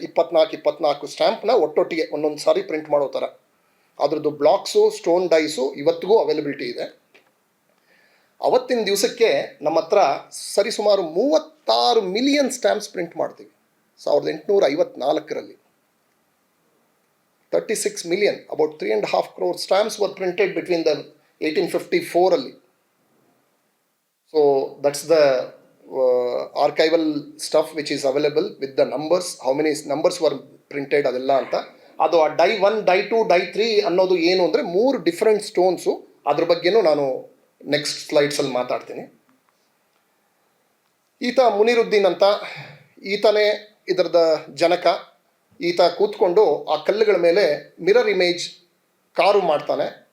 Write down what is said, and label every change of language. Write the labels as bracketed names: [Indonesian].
[Kannada] 24 ಸ್ಟ್ಯಾಂಪ್ನ ಒಟ್ಟೊಟ್ಟಿಗೆ ಒಂದೊಂದು ಸಾರಿ ಪ್ರಿಂಟ್ ಮಾಡೋ ಥರ. ಅದ್ರದ್ದು ಬ್ಲಾಕ್ಸು ಸ್ಟೋನ್ ಡೈಸು ಇವತ್ತಿಗೂ ಅವೈಲಬಿಲಿಟಿ ಇದೆ. ಅವತ್ತಿನ ದಿವಸಕ್ಕೆ ನಮ್ಮ ಹತ್ರ ಸರಿಸುಮಾರು 36 ಮಿಲಿಯನ್ ಸ್ಟ್ಯಾಂಪ್ಸ್ ಪ್ರಿಂಟ್ ಮಾಡ್ತೀವಿ 1854ರಲ್ಲಿ. [English] 36 million, about 3.5 crore stamps were printed between the 1854ರಲ್ಲಿ. So that's the archival stuff which is available with the numbers, how many numbers were printed [Kannada] ಅದೆಲ್ಲ ಅಂತ. ಅದು ಆ ಡೈ 1, ಡೈ 2, ಡೈ 3 ಅನ್ನೋದು ಏನು ಅಂದರೆ 3 ಡಿಫ್ರೆಂಟ್ ಸ್ಟೋನ್ಸು. ಅದ್ರ ಬಗ್ಗೆನೂ ನಾನು ನೆಕ್ಸ್ಟ್ ಸ್ಲೈಡ್ಸಲ್ಲಿ ಮಾತಾಡ್ತೀನಿ. ಈತ ಮುನಿರುದ್ದೀನ್ ಅಂತ, ಈತನೇ ಇದರದ ಜನಕ. ಈತ ಕೂತ್ಕೊಂಡು ಆ ಕಲ್ಲುಗಳ ಮೇಲೆ ಮಿರರ್ ಇಮೇಜ್ ಕಾರು ಮಾಡ್ತಾನೆ.